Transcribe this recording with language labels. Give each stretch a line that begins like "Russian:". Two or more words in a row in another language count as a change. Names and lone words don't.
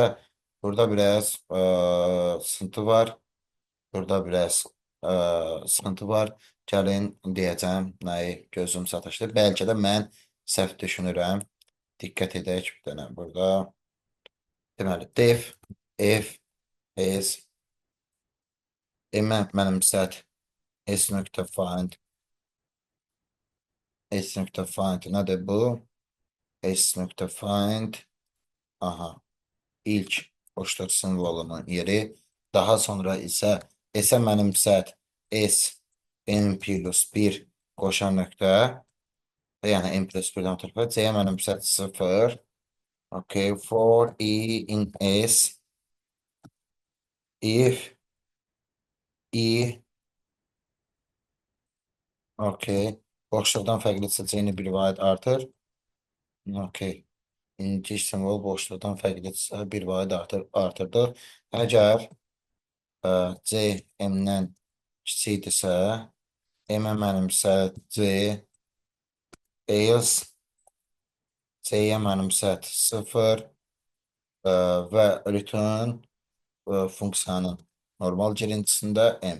Azerbaijani: Burada biraz sıxıntı var. Burada biraz sıxıntı var. Gəlin deyəcəm nəyi gözüm sataşdı. Bəlkə də mən səhv düşünürəm. Diqqət edək bir dənə burada. Deməli,
English: def, if, is,
Azerbaijani: mənimsət, s.find, s.find nədir bu? S.find, aha, ilk boşluq simvolunun yeri. Daha sonra isə S-ə mənimsət, S, n plus 1 qoşan nöqtə, yəni n plus 1-dən tərəfə, C-yə mənimsət 0,
English: okay, for E in S, if,
Azerbaijani: E, okay, boşluqdan fərqli seçəyini bir vaid artır, okay, İkinci simvol boşluqdan fərqlidirsə bir vaid artırdıq. Əgər C M-dən kiçikdirsə, M-ə mənimsət C, else C-yə mənimsət 0 və return funksiyanın normal girintisində M.